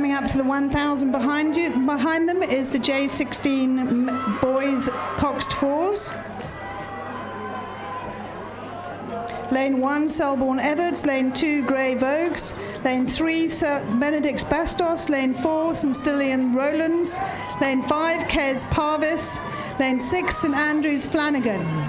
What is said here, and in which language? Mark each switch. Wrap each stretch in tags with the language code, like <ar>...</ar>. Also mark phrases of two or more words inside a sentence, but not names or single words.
<en>coming up to the 1,000 behind them is the J16 boys Coxed Fours. Lane 1, Selborne Everts. Lane 2, Grey Vogues. Lane 3, Benedict's Bastos. Lane 4, St. Stilian Rowlands. Lane 5, Kes Parvis. Lane 6, St. Andrews Flanagan.</en>